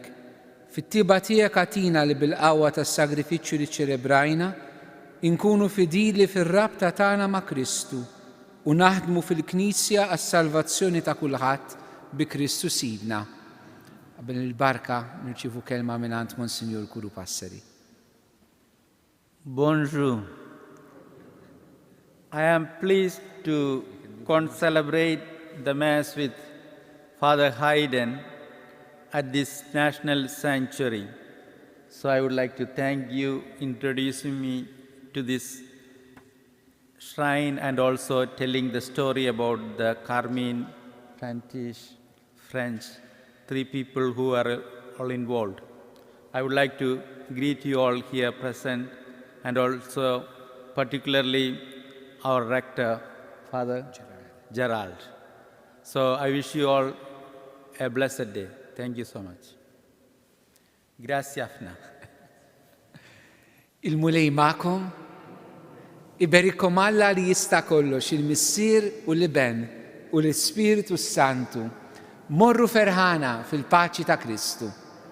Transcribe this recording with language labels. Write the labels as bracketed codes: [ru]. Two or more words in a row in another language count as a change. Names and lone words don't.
[mt] Fit-tiba tiegħek għatina li bil-qawwa tas-sagrifiċċju li ċelebrajna inkunu fidili fir-rabta tagħna ma' Kristu u naħdmu fil-Knisja għas-salvazzjoni ta' kulħadd bi Kristu Sidna. Qabel il-barka nirċievu kelma mingħand Monsinjur Kuru Passeri. [en] Bonjour. I am pleased to celebrate the Mass with Father Hayden at this National Sanctuary. So I would like to thank you introducing me to this shrine and also telling the story about the Carmine, Frantish, French, 3 people who are all involved. I would like to greet you all here present and also particularly our rector, Father Gerald. So I wish you all a blessed day. Thank you so much. [mt] Grazie ħafna. Il-mulej ma'kom, iberikom Alla li jista' kollox il-Missier u l-Iben u l-Ispiritu Santu. Morru ferħana fil-paċi ta' Kristu.